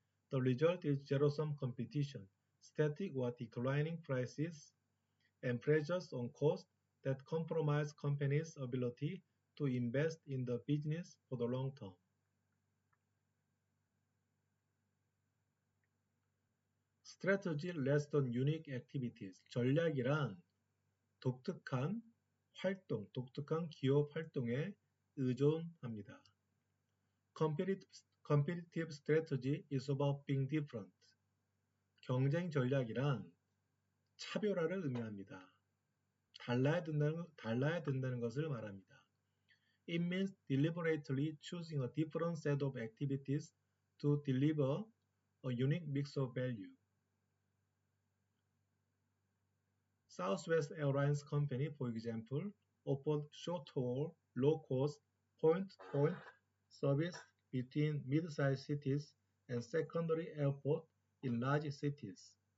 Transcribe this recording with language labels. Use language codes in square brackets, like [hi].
[en] The result is zero-sum competition, static or declining prices, and pressures on cost that compromise companies' ability to invest in the business for the long term. Strategy rests on unique activities. [ko] 전략이란 독특한 활동, 독특한 기업 활동에 의존합니다. [en] Competitive strategy is about being different. [ko] 경쟁 전략이란 차별화를 의미합니다. 달라야 된다는 것을 말합니다. [en] It means deliberately choosing a different set of activities to deliver a unique mix of value. Southwest Airlines Company, for example, offered short-haul, low-cost, point-to-point service between mid-sized cities and secondary airports in large cities.